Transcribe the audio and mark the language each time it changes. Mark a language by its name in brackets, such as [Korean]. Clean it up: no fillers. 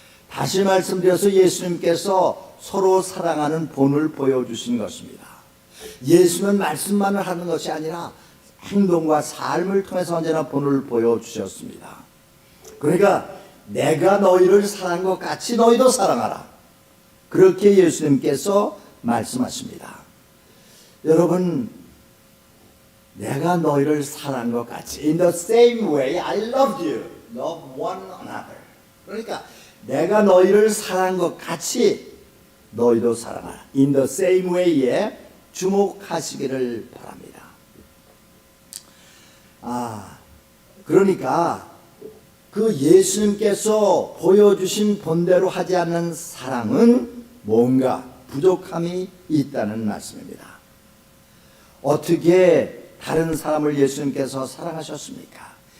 [Korean] 다시 말씀드려서 예수님께서 서로 사랑하는 본을 보여주신 것입니다. 예수는 말씀만을 하는 것이 아니라 행동과 삶을 통해서 언제나 본을 보여주셨습니다. 그러니까 내가 너희를 사랑한 것 같이 너희도 사랑하라. 그렇게 예수님께서 말씀하십니다. 여러분, 내가 너희를 사랑한 것 같이 [English] In the same way I loved you, love one another. [Korean] 그러니까 내가 너희를 사랑한 것 같이 너희도 사랑하라. [English] In the same way [Korean] 에 주목하시기를 바랍니다. 그러니까 그 예수님께서 보여주신 본대로 하지 않는 사랑은 뭔가 부족함이 있다는 말씀입니다. 어떻게 다른 사람을 예수님께서 사랑하셨습니까?